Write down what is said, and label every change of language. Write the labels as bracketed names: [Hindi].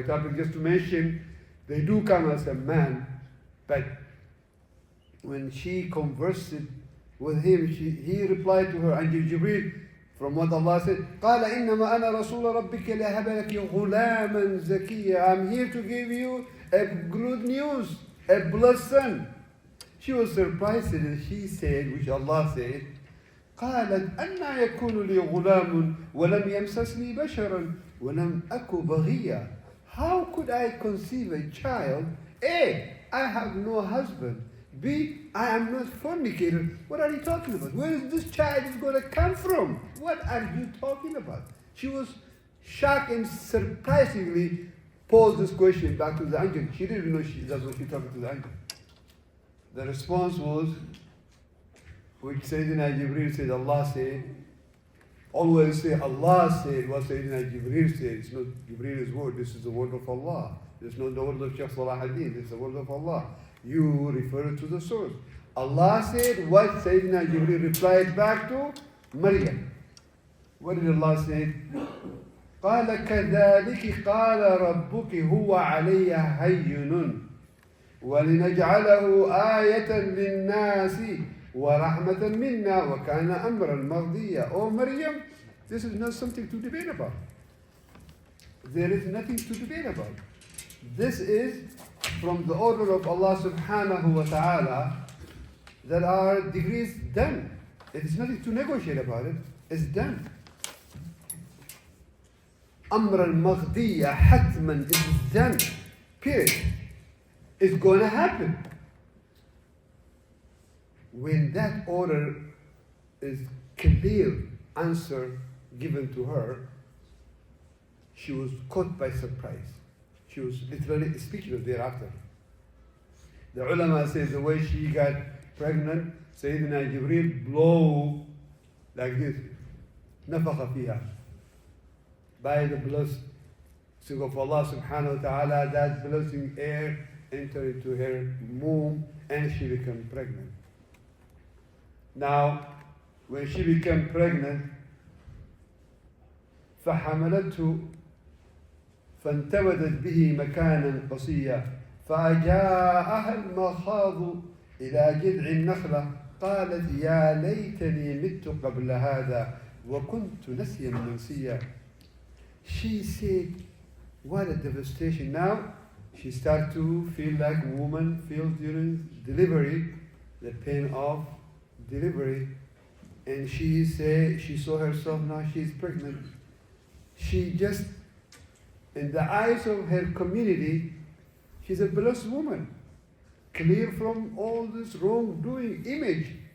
[English] My topic is just to mention they do come as a man, but when she conversed with him, he replied to her, Angel Jibreel, from what Allah said, [Arabic] قال إنما أنا رسول ربك لأهب لك غلاما زكيا. [English] I'm here to give you a good news, a blessed son. She was surprised and she said, which Allah said, [Arabic] قالت أنا يكون لي غلام ولم يمسسني بشرا ولم أك بغيا. [English] How could I conceive a child? A, I have no husband. B, I am not fornicator. What are you talking about? Where is this child is going to come from? What are you talking about? She was shocked and surprisingly posed this question back to the angel. She didn't know that's what she talking to the angel. The response was, which Sayyidina Jibreel said, Allah said, always say Allah said what Sayyidina Jibreel said. It's not Jibreel's word, this is the word of Allah. It's not the word of Shaykh Salah al-Din, it's the word of Allah. You refer to the source. Allah said what Sayyidina Jibreel replied back to Maryam. What did Allah say? [Arabic] قال كذلك قال ربك هو علي هين ولنجعله آية للناس ورحمة منا وكان أمرا مرضيا. [English] Oh Maryam, this is not something to debate about. There is nothing to debate about. This is from the order of Allah subhanahu wa ta'ala that our degrees done. It is nothing to negotiate about it. It's done. [Arabic] أمرا مغديا حتما, [English] it is done. Period. It's going to happen. When that order is clear answer given to her, she was caught by surprise. She was literally speechless thereafter. The ulama says the way she got pregnant, Sayyidina Jibreel blow like this, [Arabic] نفخ فيها. [English] By the blessing of Allah subhanahu wa ta'ala, that blessing air entered into her womb and she became pregnant. Now, when she became pregnant, [Arabic] فحملته فانتبذت به مكانا قصيا فأجاءها المخاض إلى جذع النخلة قالت يا ليتني مت قبل هذا وكنت نسيا منسيا. [English] She said, what a devastation. Now, she started to feel like a woman feels during delivery, the pain of delivery. And she said, she saw herself now she's pregnant. She just, in the eyes of her community, she's a blessed woman, clear from all this wrongdoing image.